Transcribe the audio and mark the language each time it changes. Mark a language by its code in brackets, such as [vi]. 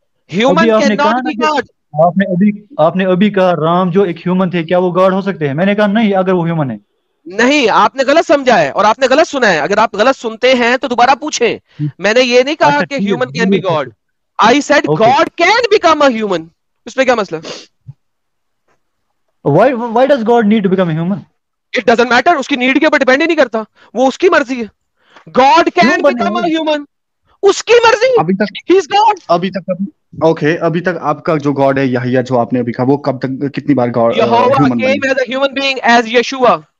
[en] Human can not be God. [hi] आपने अभी कहा राम जो एक ह्यूमन थे, क्या वो गॉड हो सकते हैं? मैंने कहा नहीं, अगर वो ह्यूमन है. नहीं, आपने गलत समझा है और आपने गलत सुना है. अगर आप गलत सुनते हैं तो दोबारा पूछें. मैंने ये नहीं कहा कि [en] Human can be God. I said God can become a human. [hi] इसमें क्या मसला? [en] Why does God need to become a human? It doesn't matter. [hi] उसकी नीड के ऊपर डिपेंड ही नहीं करता. वो उसकी मर्जी है. [en] God can become a human. [hi] उसकी मर्जी. अभी तक [en] He is God. [hi] अभी तक आपका जो गॉड है यहिया जो आपने अभी कहा, वो कब तक कितनी बार God [en] Human came as a human being as Yeshua.